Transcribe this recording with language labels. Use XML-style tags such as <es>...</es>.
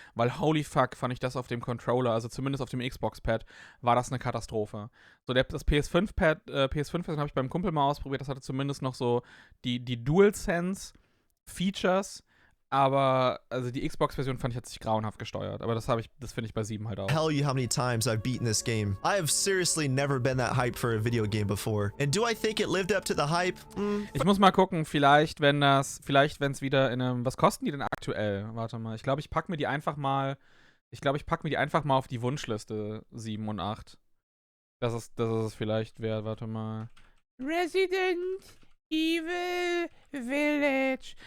<de>Weil</de> <en>holy fuck,</en> <de>fand ich das auf dem Controller, also zumindest auf dem Xbox-Pad, war das eine Katastrophe. So, das PS5-Pad, PS5-Version habe ich beim Kumpel mal ausprobiert, das hatte zumindest noch so die DualSense-Features. Aber, also die Xbox-Version fand ich, hat sich grauenhaft gesteuert. Aber das finde ich bei 7 halt auch.</de> <en>Tell you how many times I've beaten this game. I have seriously never been that hyped for a video game before. And do I think it lived up to the hype?</en> <de>Ich muss mal gucken, vielleicht, wenn es wieder in einem, was kosten die denn aktuell? Warte mal, ich glaube, ich packe mir die einfach mal auf die Wunschliste 7 und 8. Das ist es vielleicht wert, warte mal. Resident Evil Village.</de>